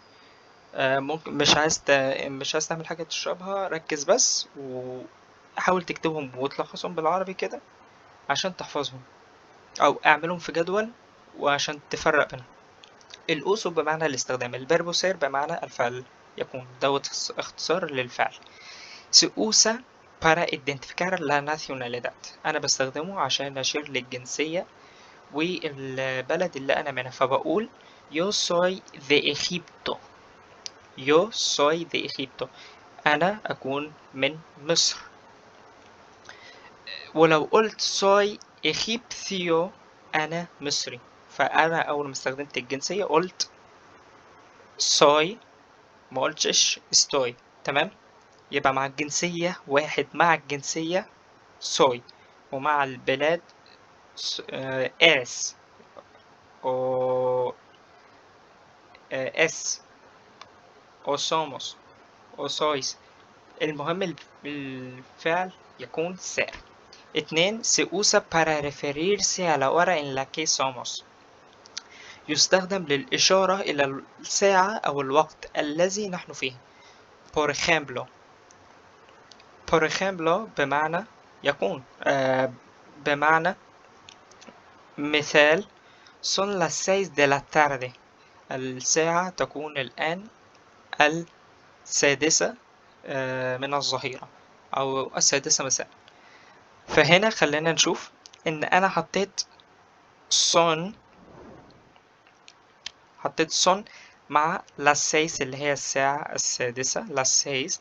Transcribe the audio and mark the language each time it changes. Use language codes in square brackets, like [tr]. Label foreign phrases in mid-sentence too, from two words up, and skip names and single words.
[ar] ممكن مش عايز تعمل حاجة تشربها، ركز بس وحاول تكتبهم وتلخصهم بالعربي كده عشان تحفظهم، او اعملهم في جدول وعشان تفرق بينهم. الأوسو بمعنى الاستخدام، الفيربو سير بمعنى الفعل يكون، دوت اختصار للفعل. [es] Se usa para identificar la nacionalidad، [ar] أنا بستخدمه عشان أشير للجنسية والبلد اللي أنا منها. فبقول [es] yo soy de Egipto. yo soy de Egipto، [ar] أنا أكون من مصر. ولو قلت [es] soy egipcio [ar] أنا مصري، فأنا أول ما استخدمت الجنسية قلت soy، ما قلتش estoy. تمام. يبقى مع الجنسية واحد، مع الجنسية soy، ومع البلاد [es] eres o es o somos o sois. [ar] المهم الفعل يكون ser. اتنين, [es] se usa para referirse a la hora en la que somos. [ar] يستخدم للإشارة إلى الساعة أو الوقت الذي نحن فيه. [es] por ejemplo. por ejemplo [ar] بمعنى يكون بمعنى مثال [es] son las 6 de la tarde. [ar] الساعة تكون الآن السادسة من الظهيرة أو السادسة مساء. فهنا خلينا نشوف إن أنا حطيت son مع las 6 اللي هي الساعة السادسة las 6.